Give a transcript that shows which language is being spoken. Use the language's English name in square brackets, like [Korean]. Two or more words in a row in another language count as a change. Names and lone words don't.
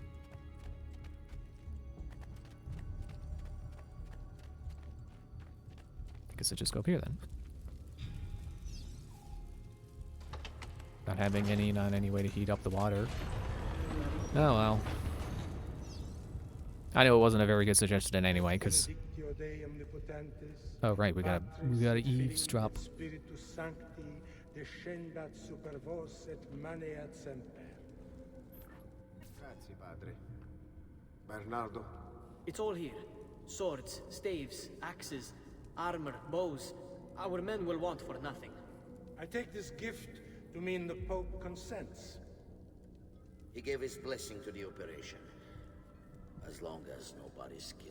[English] I guess I just go up here then. Not having any way to heat up the water. Oh well. I know it wasn't a very good suggestion anyway, because... Oh right, we gotta eavesdrop. [Latin] Spiritus Sancti descendat super vos et maneat semper. [Italian] Grazie, padre. Bernardo? [English] It's all here. Swords, staves, axes, armor, bows. Our men will want for nothing. I take this gift to mean the Pope consents. He gave his blessing to the operation. As long as nobody's killed.